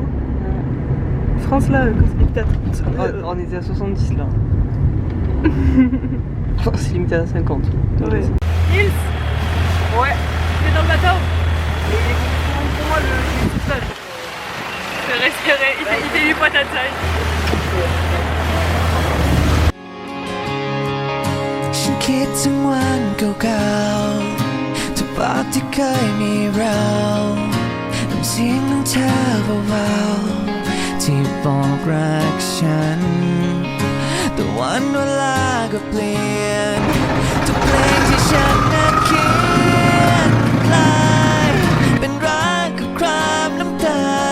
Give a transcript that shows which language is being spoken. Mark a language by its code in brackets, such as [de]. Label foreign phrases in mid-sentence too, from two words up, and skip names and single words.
[fr] France, là, quand c'est limité à 30. On était à 70 là. C'est limité à 50. Ouais. Nils. Ouais. Tu es dans le bateau. Pour moi, le soufflage. Je vais respirer. Il fait 8 points à taille. [th] ฉันคิดถึงวันเก่าๆทุกภาพที่เคยมีเราน้ำเสียงของเธอเบาๆที่บอกรักฉันแต่วันเวลาก็เปลี่ยนทุกเพลงที่ฉันนั้นเขียนกลายเป็นรักกับครามน้ำตา